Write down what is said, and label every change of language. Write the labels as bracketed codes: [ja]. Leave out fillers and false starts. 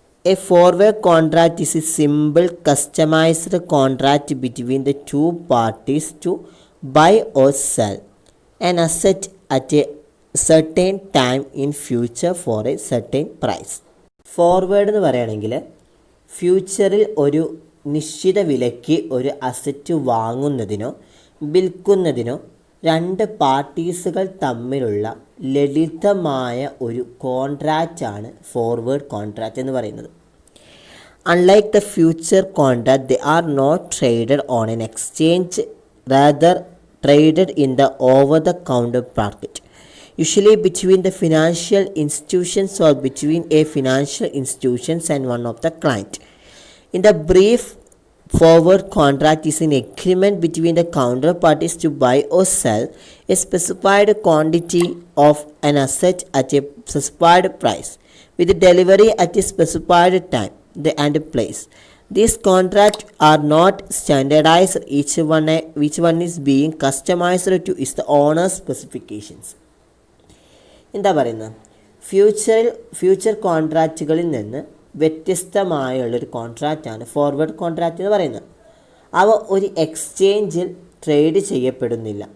[en] A forward contract is a simple customized contract between the two parties to buy or sell an asset at a certain time in future for a certain price. [ml] Forward എന്ന് പറയുകയാണെങ്കിൽ ഫ്യൂച്ചറിൽ ഒരു നിശ്ചിത വിലയ്ക്ക് ഒരു asset വാങ്ങുന്നതിനോ വിൽക്കുന്നതിനോ രണ്ട് പാർട്ടീസുകൾ തമ്മിലുള്ള ലളിതമായ ഒരു കോൺട്രാക്റ്റാണ് ഫോർവേഡ് കോൺട്രാക്റ്റ് എന്ന് പറയുന്നത്. [en] Unlike the future contract, they are not traded on an exchange, rather traded in the over-the-counter market, usually between the financial institutions or between a financial institutions and one of the client. In the brief, forward contract is an agreement between the counterparties to buy or sell a specified quantity of an asset at a specified price, with delivery at a specified time and place. These contracts are not standardized. Each one is being customized to its the owner's specifications. [ml] എന്താ പറയുന്നത്? Future കോൺട്രാക്റ്റുകളിൽ നിന്ന് വ്യത്യസ്തമായുള്ളൊരു കോൺട്രാക്റ്റാണ് forward contract എന്ന് പറയുന്നത്. അവ ഒരു എക്സ്ചേഞ്ചിൽ trade ചെയ്യപ്പെടുന്നില്ല.